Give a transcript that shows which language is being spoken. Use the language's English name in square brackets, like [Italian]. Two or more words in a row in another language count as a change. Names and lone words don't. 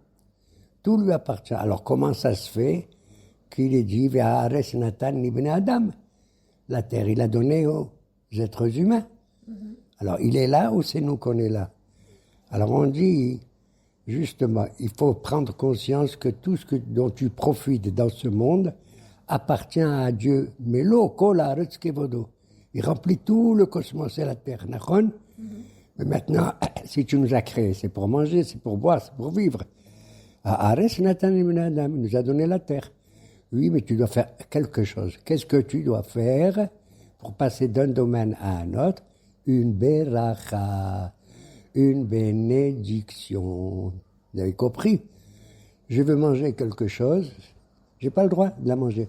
[French] Tout lui appartient. Alors, comment ça se fait qu'il est dit [Hebrew] והארץ נתן לבני אדם? [French] La terre, il a donné aux êtres humains. Alors, il est là ou c'est nous qu'on est là? Alors, on dit, justement, il faut prendre conscience que tout ce dont tu profites dans ce monde appartient à Dieu. Mais l'eau, [Hebrew] כל הארץ כבודו. [French] Il remplit tout le cosmos et la terre. Nachon? Mais maintenant, si tu nous as créés, c'est pour manger, c'est pour boire, c'est pour vivre. [Hebrew] הארץ נתן לבני אדם, [French] il nous a donné la terre. Oui, mais tu dois faire quelque chose. Qu'est-ce que tu dois faire pour passer d'un domaine à un autre? Une beracha, une bénédiction. Vous avez compris? Je veux manger quelque chose, j'ai pas le droit de la manger.